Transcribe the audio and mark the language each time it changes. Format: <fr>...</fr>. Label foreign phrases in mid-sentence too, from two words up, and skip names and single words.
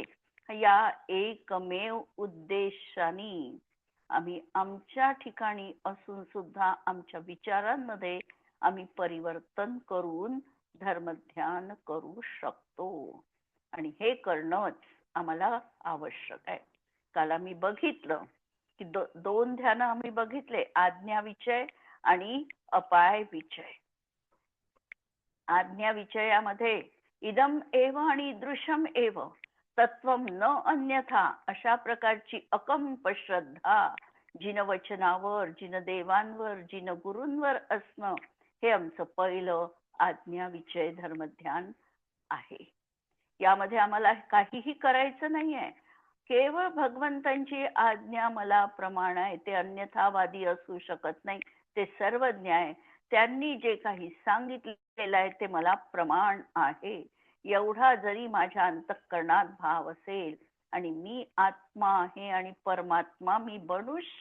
<mr>या एकमेव उद्देशाने आम्ही आमच्या ठिकाणी असून सुद्धा आमच्या विचारांमध्ये आम्ही परिवर्तन करून धर्मध्यान करू शकतो. आणि हे करणंच आम्हाला आवश्यक आहे. काल आम्ही बघितलं की दोन ध्यान आम्ही बघितले, आज्ञा विचय आणि अपाय विचय. आज्ञा विचयामध्ये</mr> <sa>इदम एव</sa> <mr>आणि</mr> <sa>दृश्यम एव तत्वम न अन्यथा</sa> <mr>अशा प्रकारची अकंप श्रद्धा जिन वचनावर, जिन देवांवर, जिन गुरूंवर असणं, हे आमचं पहिलं आज्ञा विचय धर्मध्यान आहे. यामध्ये आम्हाला काहीही करायचं नाहीये, केवळ भगवंतांची आज्ञा मला प्रमाण आहे, ते अन्यथावादी असू शकत नाही, ते सर्वज्ञ आहे, त्यांनी जे काही सांगितलेलं आहे ते मला प्रमाण आहे, एवढा जरी माझ्या अंतःकरणात भाव असेल आणि मी आत्मा आहे आणि परमात्मा मी बनूच</mr>